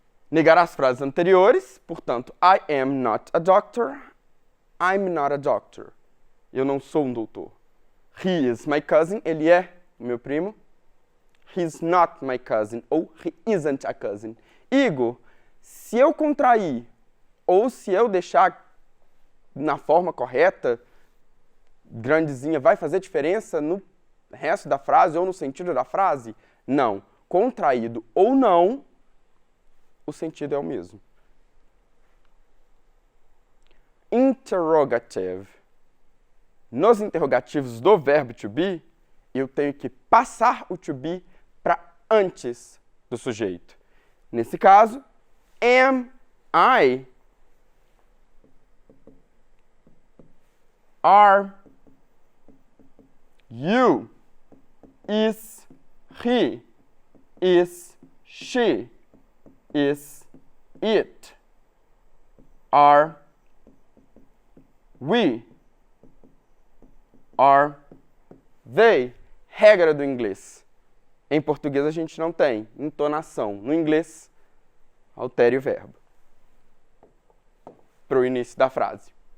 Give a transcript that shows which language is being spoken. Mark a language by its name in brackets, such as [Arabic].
[Portuguese] Negar as frases anteriores, portanto, [English] I am not a doctor, I'm not a doctor. [Portuguese] Eu não sou um doutor. [English] He is my cousin, [Portuguese] ele é meu primo. [English] He's not my cousin, ou he isn't a cousin. [Portuguese] Igor, se eu contrair, ou se eu deixar na forma correta, grandezinha, vai fazer diferença no resto da frase ou no sentido da frase? Não. Contraído ou não, o sentido é o mesmo. Interrogative. Nos interrogativos do verbo to be, eu tenho que passar o to be para antes do sujeito. Nesse caso, [English] am I, are you, is he, is she, is it, are we, are they. [Portuguese] Regra do inglês. Em português a gente não tem entonação. No inglês, altere o verbo para o início da frase.